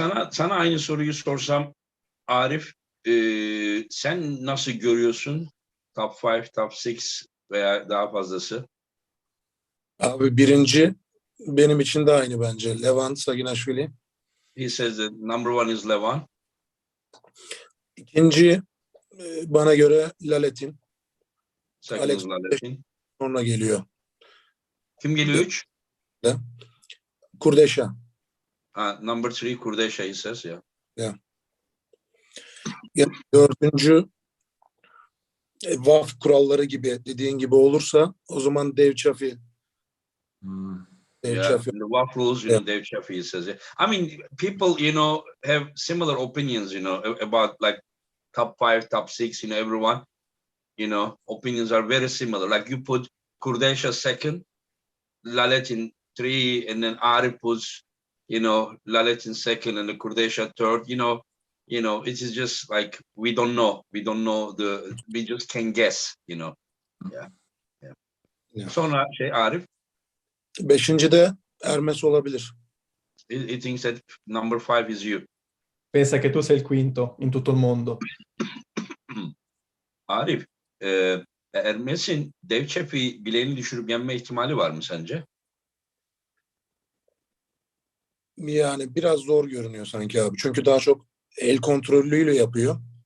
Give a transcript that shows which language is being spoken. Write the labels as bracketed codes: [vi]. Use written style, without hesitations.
[tr] Sana aynı soruyu sorsam Arif, sen nasıl görüyorsun top 5, top 6 veya daha fazlası? Abi birinci benim için de aynı bence. Levant Saginashvili. [en] He says that number 1 is Levan. [tr] İkinci bana göre Laletin. [en] Second Alex is Laletin. [tr] sonra geliyor. Kim geliyor 3? Kurdeşa. [en] Number 3 Kurdesha, he says, yeah. [tr] Dördüncü VAF kuralları gibi dediğin gibi olursa o zaman Dave Chaffee. [en] The WAF rules, Dave Chaffee says it. I mean, people, have similar opinions, about like top 5, top 6, everyone, opinions are very similar. Like you put Kurdesha second, Laletin 3, and then Arif puts, Laletin second and the Kurdesha third, it is just like, we don't know. We just can guess, Yeah. [tr] Sonra Arif. Beşinci de Ermes olabilir. [en] He thinks that number 5 is you. [it] Pensa che tu sei il quinto in tutto il mondo. [tr] Arif, Ermes'in Dave Chaffee bileğini düşürüp yenme ihtimali var mı sence? Yani biraz zor görünüyor sanki abi. Çünkü daha çok el kontrollüyle yapıyor.